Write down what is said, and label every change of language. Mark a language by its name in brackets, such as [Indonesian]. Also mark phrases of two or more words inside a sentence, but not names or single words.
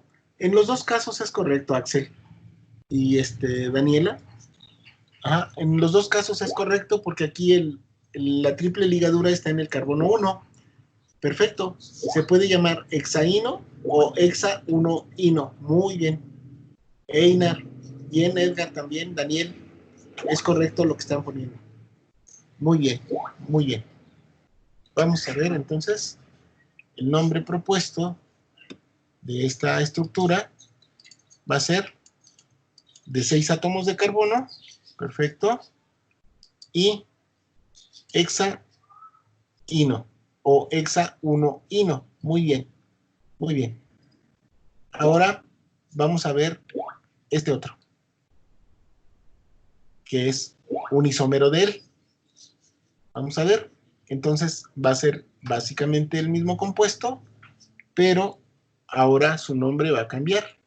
[Spanish] En los dos casos es correcto, Axel y Daniela. Ajá, en los dos casos es correcto porque aquí la triple ligadura está en el carbono 1. Perfecto. Se puede llamar hexaíno o hexa 1 ino. Muy bien. Einar, bien, Edgar también, Daniel, es correcto lo que están poniendo. Muy bien, muy bien. Vamos a ver entonces el nombre propuesto de esta estructura va a ser de 6 átomos de carbono, perfecto, y hexa ino o hexa 1 ino. Muy bien, muy bien. Ahora vamos a ver este otro, que es un isómero de él. Vamos a ver. Entonces va a ser básicamente el mismo compuesto, pero ahora su nombre va a cambiar.